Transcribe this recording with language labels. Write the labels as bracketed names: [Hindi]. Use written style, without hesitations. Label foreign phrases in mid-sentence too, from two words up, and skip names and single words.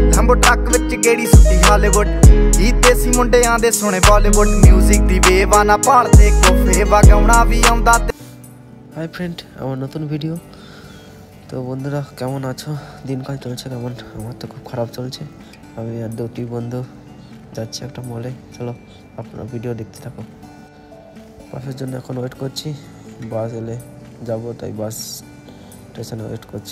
[Punjabi] ਲੈਂਬੋ ਟਰੱਕ ਵਿੱਚ ਗੇੜੀ ਸੁੱਟੀ ਹਾਲੀਵੁੱਡ ਗੀਤ ਦੇਸੀ ਮੁੰਡਿਆਂ ਦੇ ਸੁਣੇ ਬਾਲੀਵੁੱਡ ਮਿਊਜ਼ਿਕ ਦੀ ਵੇਵਾ ਨਾ ਭਾਲਦੇ ਕੋਫੇ ਵਗਾਉਣਾ ਵੀ ਆਉਂਦਾ। [English] hi friend, [Bangla] আমার নতুন ভিডিও। তো বন্ধুরা কেমন আছো? দিনকাল চলছে কেমন? আমার তো খুব খারাপ চলছে। আমি আর দুটি বন্ধু যাচ্ছি একটা মলে। চলো আপনারা ভিডিও দেখতে থাকো। বাসের জন্য এখন ওয়েট করছি, বাস এলে যাবো, তাই [English] bus station [Bangla] ওয়েট করছি।